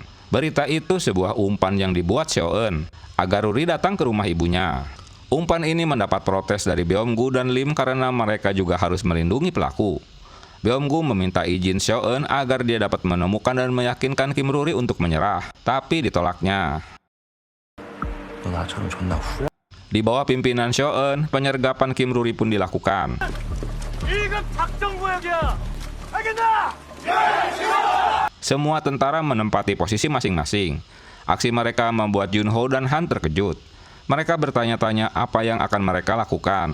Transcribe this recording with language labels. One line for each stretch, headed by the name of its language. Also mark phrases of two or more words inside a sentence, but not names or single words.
Indonesian: Berita itu sebuah umpan yang dibuat Seo-eun agar Ruri datang ke rumah ibunya. Umpan ini mendapat protes dari Byung-gu dan Lim karena mereka juga harus melindungi pelaku. Byung-gu meminta izin Seo-eun agar dia dapat menemukan dan meyakinkan Kim Ruri untuk menyerah, tapi ditolaknya.
Korean: 너 나처럼 존나 후회.
Indonesian: Di bawah pimpinan Seo-eun, penyergapan Kim Ruri pun dilakukan. Semua tentara menempati posisi masing-masing. Aksi mereka membuat Junho dan Han terkejut. Mereka bertanya-tanya apa yang akan mereka lakukan.